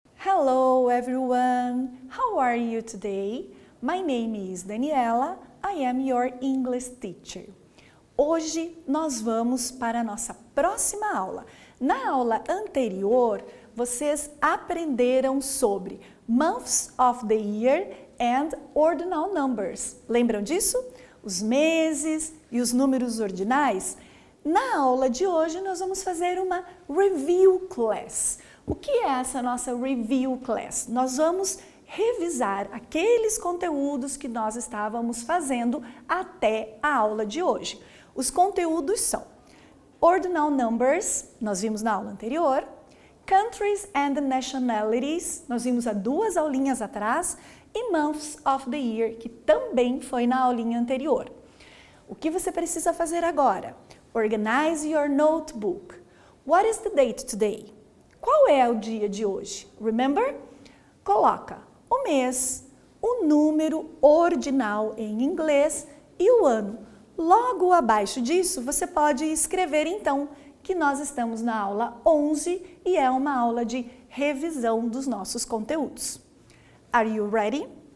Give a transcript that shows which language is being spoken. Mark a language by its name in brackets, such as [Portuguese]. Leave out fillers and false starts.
[English] Hello everyone, how are you today? My name is Daniela, I am your English teacher. [Portuguese] Hoje nós vamos para a nossa próxima aula. Na aula anterior, vocês aprenderam sobre [English] months of the year and ordinal numbers. [Portuguese] Lembram disso? Os meses e os números ordinais? Na aula de hoje, nós vamos fazer uma review class. O que é essa nossa review class? Nós vamos revisar aqueles conteúdos que nós estávamos fazendo até a aula de hoje. Os conteúdos são ordinal numbers, nós vimos na aula anterior, [English] countries and nationalities, [Portuguese] nós vimos há 2 aulinhas atrás, e [English] months of the year, [Portuguese] que também foi na aulinha anterior. O que você precisa fazer agora? [English] Organize your notebook. What is the date today? [Portuguese] Qual é o dia de hoje? [English] Remember? [Portuguese] Coloca o mês, o número ordinal em inglês e o ano. Logo abaixo disso, você pode escrever então que nós estamos na aula 11 e é uma aula de revisão dos nossos conteúdos. [English] Are you ready?